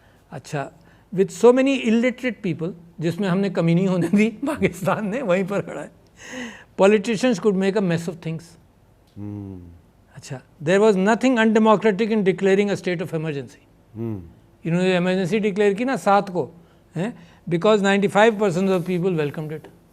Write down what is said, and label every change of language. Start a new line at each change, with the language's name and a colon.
Urdu: اچھا,
English: with so many illiterate people,
Urdu: جس میں ہم نے کمی نہیں ہونے دی, پاکستان نے وہیں پر کھڑا ہے.
English: Politicians could make a mess of things.
Urdu: اچھا,
English: there was nothing undemocratic in declaring a state of emergency.
Urdu: انہوں نے ایمرجنسی ڈکلیئر کی نا 7 کو,
English: because 95% of people welcomed it.